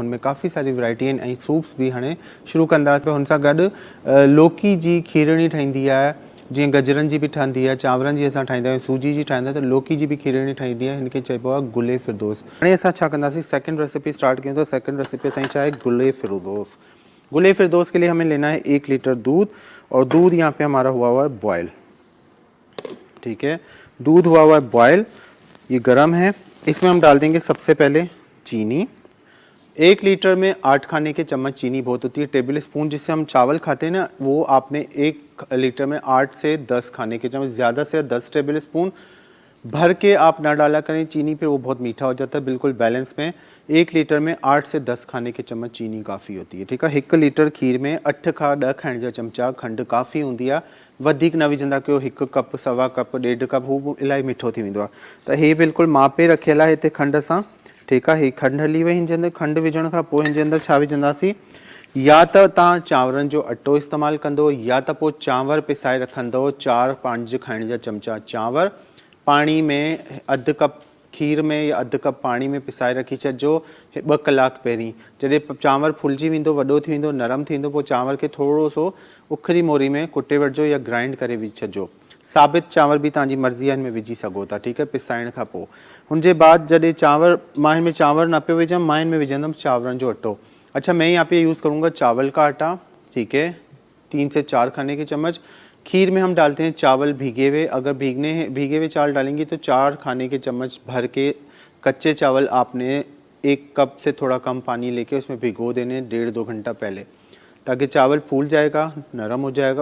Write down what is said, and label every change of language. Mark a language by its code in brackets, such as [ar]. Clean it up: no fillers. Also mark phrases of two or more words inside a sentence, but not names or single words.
[sd] हुनमें काफ़ी सारी वैराइटी आहिनि ऐं सूप्स बि हाणे शुरू कंदासीं। हुन सां गॾु लौकी जी खीरणी ठहींदी आहे, जीअं गजरनि जी बि ठहंदी आहे, चांवरनि जी असां ठाहींदा आहियूं, सूजी जी ठाहींदा आहियूं, त लौकी जी बि खीरणी ठहींदी आहे। हिनखे चइबो आहे गुले फिरदोस। हाणे असां छा कंदासीं, [en] second recipe [sd] स्टार्ट कयूं। त [en] second recipe [sd] असांजी छा आहे, गुले फिरदोस। [ur] گلِ فردوس کے لیے ہمیں لینا ہے 1 لیٹر دودھ، اور دودھ یہاں پہ ہمارا ہوا ہوا ہے بوائل. ٹھیک ہے، دودھ ہوا ہوا ہے بوائل، یہ گرم ہے. اس میں ہم ڈال دیں گے سب سے پہلے چینی۔ 1 لیٹر میں 8 کھانے کے چمچ چینی بہت ہوتی ہے. [en] table spoon [ur] جس سے ہم چاول کھاتے ہیں نا، وہ آپ نے 1 لیٹر میں 8 سے 10 کھانے کے چمچ، زیادہ سے 10 खाने के चम्मच, ज़्यादा से 10 [en] table spoon [ur] بھر کے آپ نا ڈالا کریں چینی، پہ وہ بہت میٹھا ہو جاتا ہے. بالکل بیلنس میں 1 لیٹر میں 8 سے 10 کھانے کے چمچ چینی کافی ہوتی ہے. ٹھیک ہے, [sd] 1 लीटर खीर में 8 खां 10 खाइण जा चमचा खंड काफ़ी होंदी आहे। वधीक न विझंदा कयो, 1 कप, सवा कप, 1.5 कप, हू इलाही मिठो थी वेंदो आहे। त हे बिल्कुलु मापे रखियल आहे हिते खंड सां। [ur] ٹھیک ہے, [sd] ही खंड हली वई। हिनजे अंदरि खंड विझण खां पोइ हिनजे अंदरि छा विझंदासीं, या त तव्हां चांवरनि जो अटो इस्तेमालु कंदो, या त पोइ चांवर पिसाए रखंदो। 4-5 खाइण जा चमचा चांवर पानी में, अधु कप खीर में या अधु कप पानी में पिसाए रखी छॾिजो 2 कलाक पहिरीं। जॾहिं चांवर फुलिजी वेंदो, वॾो थी वेंदो, नरम थी वेंदो, पोइ चांवर खे थोरो सो उखरी मोरी में कुटे वठिजो या ग्राइंड करे विझी छॾिजो। साबित चांवर भी तव्हांजी मर्ज़ी आहे, हिन में विझी सघो था। [ur] ٹھیک ہے, [sd] पिसाइण खां पोइ हुनजे बाद जॾहिं चांवर, मां हिन में चांवर न पियो विझां, मां हिन में विझंदमि चांवरनि जो अटो। [ur] اچھا، میں یہاں پہ یوز کروں گا چاول کا آٹا. ٹھیک ہے، 3 سے 4 کھانے کے چمچ. کھیر میں ہم ڈالتے ہیں چاول بھیگے ہوئے۔ اگر بھیگے ہوئے چاول ڈالیں گے تو 4 کھانے کے چمچ بھر کے کچے چاول آپ نے 1 کپ سے تھوڑا کم پانی لے کے اس میں بھگو دینے 1.5-2 گھنٹا پہلے، تاکہ چاول پھول جائے گا، نرم ہو جائے گا.